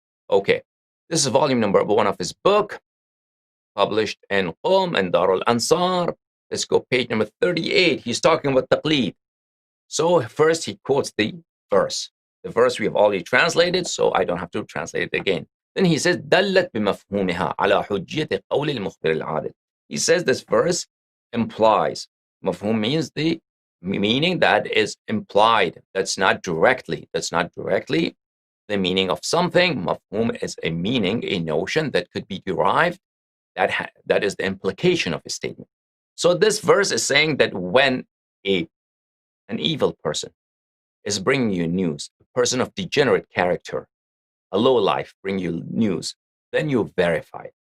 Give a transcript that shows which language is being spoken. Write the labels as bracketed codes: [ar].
[en] Okay, this is volume number 1 of his book, published in Qom and Dar al-Ansar. Let's go page number 38. He's talking about taqlid. So first he quotes the verse. The verse we have already translated, so I don't have to translate it again. Then he says, [ar] دَلَّتْ بِمَفْهُومِهَا عَلَى حُجِّيَةِ قَوْلِ الْمُخْبِرِ الْعَادِلِ. [en] He says this verse implies. Mafhum means the meaning that is implied. That's not directly the meaning of something. Mafhum is a meaning, a notion that could be derived. That is the implication of a statement. So this verse is saying that when an evil person is bringing you news, a person of degenerate character, a low life bring you news, then you verify it.